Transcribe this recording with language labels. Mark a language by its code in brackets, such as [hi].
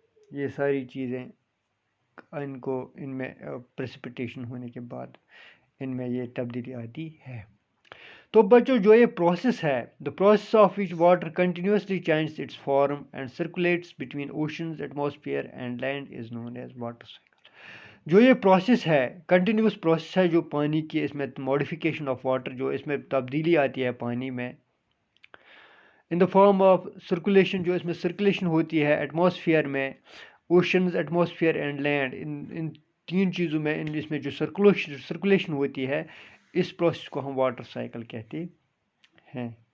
[ur] یہ ساری چیزیں ان میں پریسپیٹیشن ہونے کے بعد ان میں یہ تبدیلی آتی ہے. تو بچوں، جو یہ پروسیس ہے، [en] the process of which water continuously changes its form and circulates between oceans, atmosphere and land is known as water cycle. [ur] جو یہ پروسیس ہے، کنٹینیوس پروسیس ہے، جو پانی کی اس میں ماڈیفیکیشن آف واٹر، جو اس میں تبدیلی آتی ہے پانی میں ان دا فارم آف سرکولیشن، جو اس میں سرکولیشن ہوتی ہے ایٹماسفیئر میں، اوشنز، ایٹماسفیئر اینڈ لینڈ، ان تین چیزوں میں اس میں جو سرکولیشن ہوتی ہے، اس پروسیس کو ہم واٹر سائیکل کہتے ہیں.